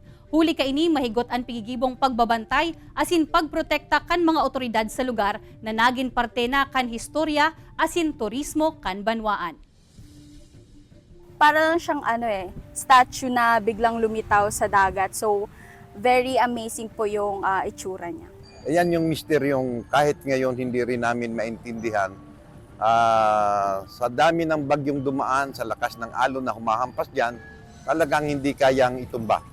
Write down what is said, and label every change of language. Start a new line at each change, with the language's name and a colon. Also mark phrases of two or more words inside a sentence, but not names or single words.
Bikol: Huli ka ini mahigot ang pigigibong pagbabantay asin pagprotekta kan mga otoridad sa lugar na nagin parte na kan historya asin turismo kan banwaan.
Filipino: Para lang siyang statue na biglang lumitaw sa dagat. So,
English: very amazing
Filipino: po yung itsura niya. Ayan yung misteryong kahit ngayon hindi rin namin maintindihan. Sa dami ng bagyong dumaan, sa lakas ng alon na humahampas dyan, talagang hindi kayang itumba.